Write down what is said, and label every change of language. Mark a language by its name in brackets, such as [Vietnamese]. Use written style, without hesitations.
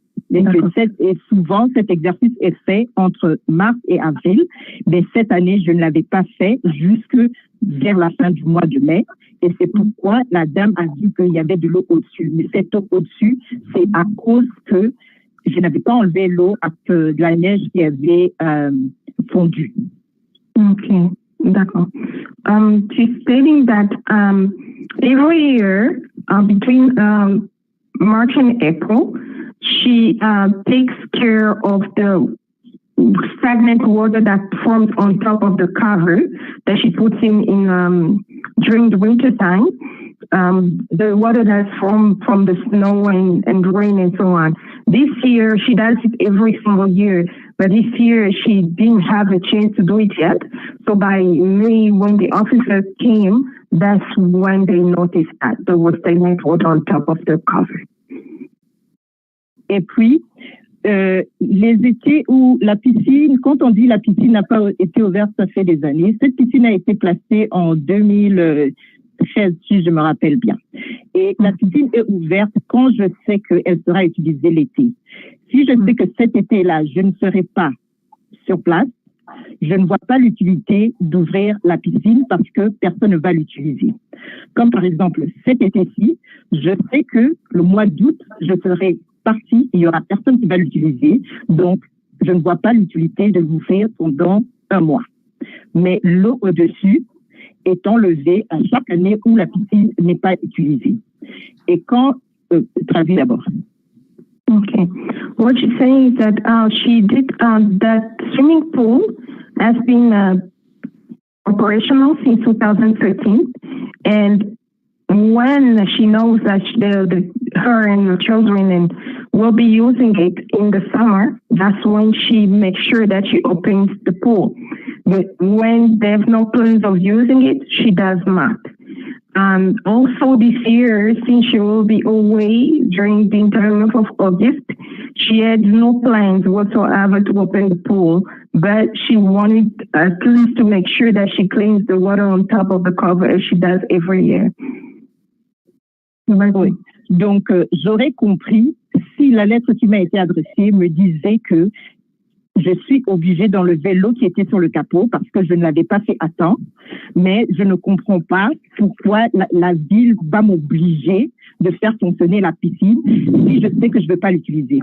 [French] Et souvent, cet exercice est fait entre mars et avril, mais cette année, je ne l'avais pas fait jusque vers la fin du mois de mai. Et c'est pourquoi la dame a dit qu'il y avait de l'eau au-dessus. Mais cette eau au-dessus, c'est à cause que je n'avais pas enlevé l'eau de la neige qui avait fondu. Okay, d'accord. [English] She's stating that every year between March and April, she takes care of the stagnant water that forms on top of the cover that she puts in during the winter time. The water that's from the snow and rain and so on. This year, she does it every single year, but this year she didn't have a chance to do it yet. So by May, when the officers came, that's when they noticed that there was stagnant water on top of the cover. [French] Et puis, les étés où la piscine, quand on dit la piscine n'a pas été ouverte, ça fait des années. Cette piscine a été placée en 2013, si je me rappelle bien. Et la piscine est ouverte quand je sais qu'elle sera utilisée l'été. Si je sais que cet été-là, je ne serai pas sur place, je ne vois pas l'utilité d'ouvrir la piscine parce que personne ne va l'utiliser. Comme par exemple, cet été-ci, je sais que le mois d'août, je serai partie, il n'y aura personne qui va l'utiliser. Donc, je ne vois pas l'utilité de l'ouvrir pendant un mois. Mais l'eau au-dessus est enlevée à chaque année où la piscine n'est pas utilisée. Et quand, traduis d'abord. [English] Okay. What she's saying is that she did that swimming pool has been operational since 2013. And when she knows that her and her children will be using it in the summer, that's when she makes sure that she opens the pool. But when there's no plans of using it, she does not. Also this year, since she will be away during the entire month of August, she had no plans whatsoever to open the pool, but she wanted at least to make sure that she cleans the water on top of the cover as she does every year. [French] Oui. Donc, j'aurais compris si la lettre qui m'a été adressée me disait que je suis obligée d'enlever l'eau qui était sur le capot parce que je ne l'avais pas fait à temps, mais je ne comprends pas pourquoi la ville va m'obliger de faire fonctionner la piscine si je sais que je ne veux pas l'utiliser.